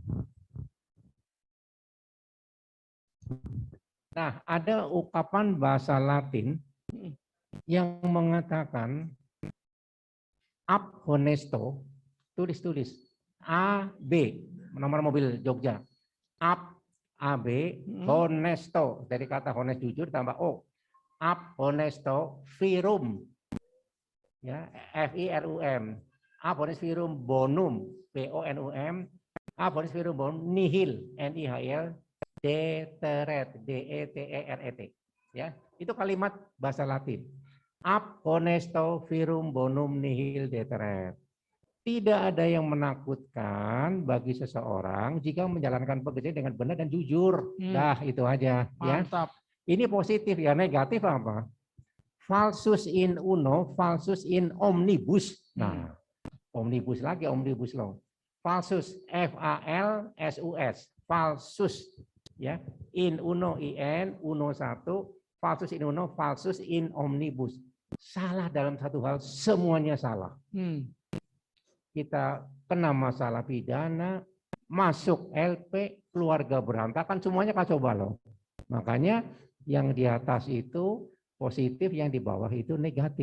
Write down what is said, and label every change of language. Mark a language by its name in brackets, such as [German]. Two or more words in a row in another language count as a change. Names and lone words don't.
[Indonesian] Nah, ada ungkapan bahasa Latin yang mengatakan [Latin] ab honesto, [Indonesian] tulis AB, nomor mobil Jogja. [Latin] Ab AB honesto, [Indonesian] dari kata honest jujur tambah O. [Latin] Ab honesto virum. Ya, FIRUM. Ab honesto virum bonum, BONUM. Ab honesto virum bonum nihil, NIHL. Deteret, DETERET, [Indonesian] ya itu kalimat bahasa Latin. [Latin] Ab honesto virum bonum nihil deteret. [Indonesian] Tidak ada yang menakutkan bagi seseorang jika menjalankan pekerjaan dengan benar dan jujur. Dah itu aja. Mantap. Ya. Ini positif ya, negatif apa? [Latin] Falsus in uno, falsus in omnibus. [Indonesian] Nah, omnibus lagi, [English] omnibus law. [Latin] Falsus, FALSUS, falsus. Ya, in uno in uno satu, falsus in uno, falsus in omnibus. [Indonesian] Salah dalam satu hal, semuanya salah. kita kena masalah pidana, masuk LP, keluarga berantakan, semuanya kacau balau. Makanya yang di atas itu positif, yang di bawah itu negatif.